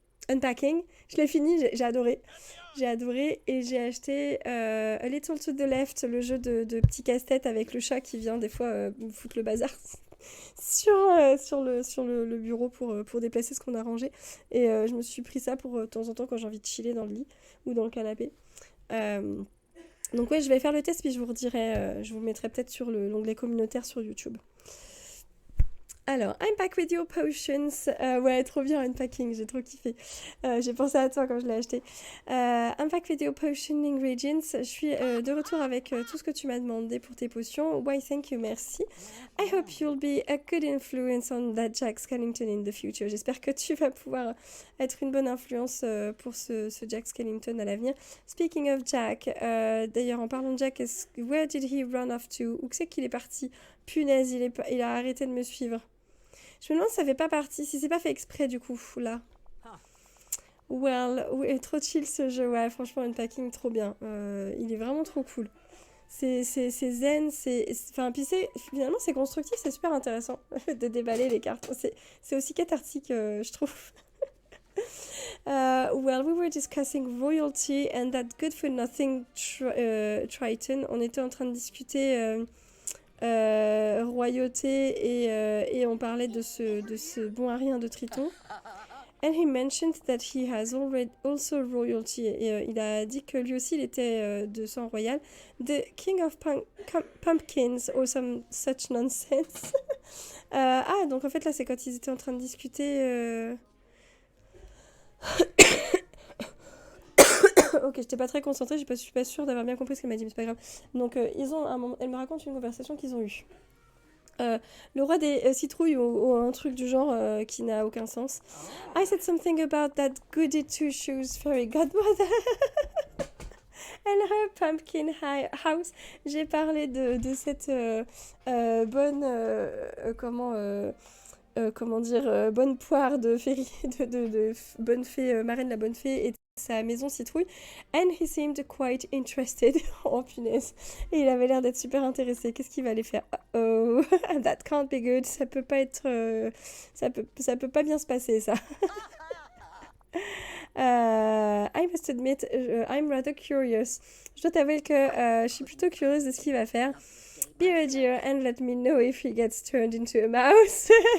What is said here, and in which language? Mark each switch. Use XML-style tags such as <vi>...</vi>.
<fr>Unpacking, je l'ai fini, j'ai adoré. J'ai adoré et j'ai acheté A Little to the Left, le jeu de petit casse-tête avec le chat qui vient des fois me foutre le bazar sur le bureau pour déplacer ce qu'on a rangé. Et je me suis pris ça pour de temps en temps quand j'ai envie de chiller dans le lit ou dans le canapé. Donc ouais, je vais faire le test puis je vous redirai, je vous mettrai peut-être sur l'onglet communautaire sur YouTube. Alors,</fr> <en>Unpack with your potions.</en> <fr>Ouais, trop bien, Unpacking, j'ai trop kiffé. J'ai pensé à toi quand je l'ai acheté.</fr> <en>Unpack with your potion ingredients.</en> <fr>Je suis de retour avec tout ce que tu m'as demandé pour tes potions.</fr> <en>Why, thank you,</en> <fr>merci.</fr> <en>I hope you'll be a good influence on that Jack Skellington in the future.</en> <fr>J'espère que tu vas pouvoir être une bonne influence pour ce Jack Skellington à l'avenir.</fr> <en>Speaking of Jack,</en> <fr>d'ailleurs, en parlant de Jack,</fr> <en>where did he run off to?</en> <fr>Où c'est qu'il est parti? Punaise, il a arrêté de me suivre. Je me demande si ça fait pas partie, si c'est pas fait exprès du coup, là. Well, ouais, trop chill ce jeu, ouais, franchement, Unpacking, trop bien. Il est vraiment trop cool. C'est zen, enfin, puis finalement, c'est constructif, c'est super intéressant de déballer les cartes. C'est aussi cathartique, je trouve.</fr> <en>Well, we were discussing royalty and that good for nothing Triton.</en> <fr>On était en train de discuter... royauté et on parlait de ce bon à rien de Triton.</fr> <en>And he mentioned that he has also royalty.</en> <fr>Et il a dit que lui aussi il était de sang royal.</fr> <en>The King of Pumpkins or some such nonsense.</en> <fr>Donc en fait là c'est quand ils étaient en train de discuter Ok, j'étais pas très concentrée, je suis pas sûre d'avoir bien compris ce qu'elle m'a dit, mais c'est pas grave. Donc, ils ont elle me raconte une conversation qu'ils ont eue. Le roi des citrouilles ou un truc du genre qui n'a aucun sens.</fr> <en>I said something about that goody two shoes fairy godmother and her pumpkin house.</en> <fr>J'ai parlé de cette bonne comment dire, bonne poire de féerie, de bonne fée, marraine la bonne fée et de sa maison citrouille.</fr> <en>And he seemed quite interested.</en> <fr>Oh punaise. Et il avait l'air d'être super intéressé. Qu'est-ce qu'il va aller faire?</fr> <en>Oh, that can't be good.</en> <fr>Ça peut pas être. Ça peut pas bien se passer, ça.</fr> <en>I must admit, I'm rather curious.</en> <fr>Je dois t'avouer que je suis plutôt curieuse de ce qu'il va faire.</fr> <en>Be a dear and let me know if he gets turned into a mouse.</en>